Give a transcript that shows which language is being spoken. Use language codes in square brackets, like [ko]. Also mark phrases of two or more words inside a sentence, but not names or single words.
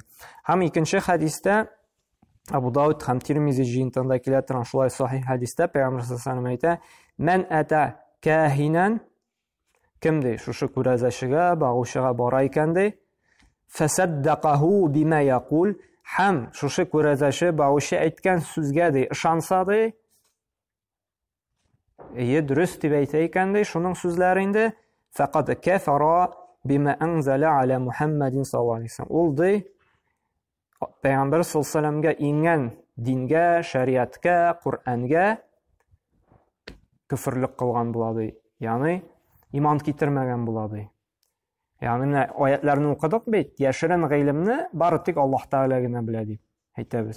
[tt] Һәм икенче хадистә Абу Дауд һәм Тирмизи җыентында килә торган шулай сахих хадистә Пәйгамбер [ar] صلى الله عليه [tt] әйтә: [ar] "من أتى كاهنا" [tt] кем ди шушы күрәзәчегә, багучыга бара икән ди, [ar] "فصدقه بما يقول" [tt] һәм шушы күрәзәче багучы әйткән сүзгә ди ышанса ди, дөрес дип әйтә икән ди шуның сүзләре инде, [ar] "فقد كفر بما أنزل على محمد صلى الله عليه وسلم" [tt] ул ди Пәйгамбер [ar] صلى الله عليه وسلمга [tt] ингән дингә, шариатка, Qur'anga күфрлек кылган була ди. Ягъни иман китермәгән була ди. Ягъни менә аятларны укыдык бит, яшерен гыйлемне бары тик Аллаһ Тааля гына белә дип әйтәбез.